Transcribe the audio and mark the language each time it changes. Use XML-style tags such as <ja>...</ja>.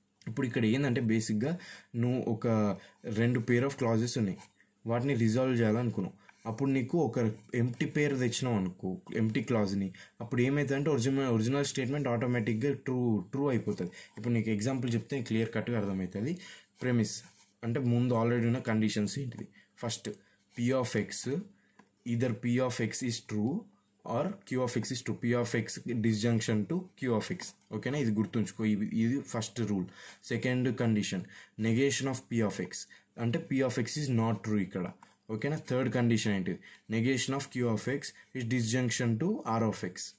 <te>ఇప్పుడు ఇక్కడ ఏంటంటే బేసిక్గా నువ్వు ఒక 2 పేర్ ఆఫ్ క్లాజెస్ ఉన్నాయి, వాటిని రిజాల్వ్ చేయాలనుకున్నావు. అప్పుడు నీకు ఒక ఎంప్టీ పేరు తెచ్చినావు అనుకో, ఎంప్టీ క్లాజ్ని, అప్పుడు ఏమవుతుందంటే ఒరిజినల్ స్టేట్మెంట్ ఆటోమేటిక్గా ట్రూ అయిపోతుంది. ఇప్పుడు నీకు ఎగ్జాంపుల్ చెప్తే క్లియర్ కట్గా అర్థమవుతుంది. ప్రెమిస్ అంటే ముందు ఆల్రెడీ ఉన్న కండిషన్స్ ఏంటిది. First, P of x,</te> <en>either P of x is true or Q of x is true. P of x disjunction to Q of x.</en> <te>ఓకేనా, ఇది గుర్తుంచుకో, ఇది first rule. Second condition negation of P of X, అంటే</te> <en>P of x is not true</en> <te>ఇక్కడ. ఓకేనా, third condition ఏంటిది,</te> <en>negation of Q of x</en> <te>is disjunction to are of X.</te>